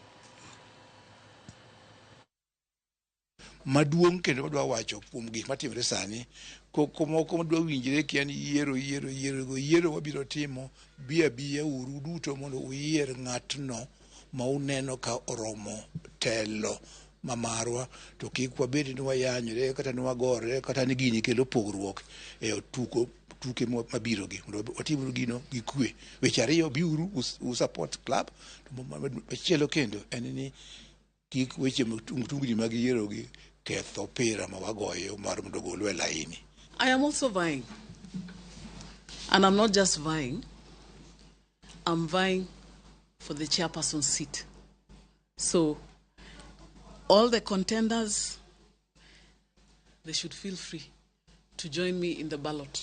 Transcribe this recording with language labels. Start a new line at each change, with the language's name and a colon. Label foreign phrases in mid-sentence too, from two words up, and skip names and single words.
Luo (Kenya and Tanzania): Maduong' kendo madwa wacho kuom gik matimore sani moko madwa winjre kian yiero wabiro timo biya uru duto mondo uyier ng'atno ma uneno ka oromo telo mamarwa to kik wabed ni wayanyre kata ni wagore kata ni gini kelo pogruok e tuke mabiro gi mondo watimru gino gi kwe. Weche ariyo biuru
English: support club
Luo (Kenya and Tanzania): to machielo kendo en ni kik weche mtungni mag yiero gi ketho pira ma wagoyo mar mondo golwe laini.
English: I am also vying, and I'm not just vying, I'm vying for the chairperson seat. So all the contenders, they should feel free to join me in the ballot.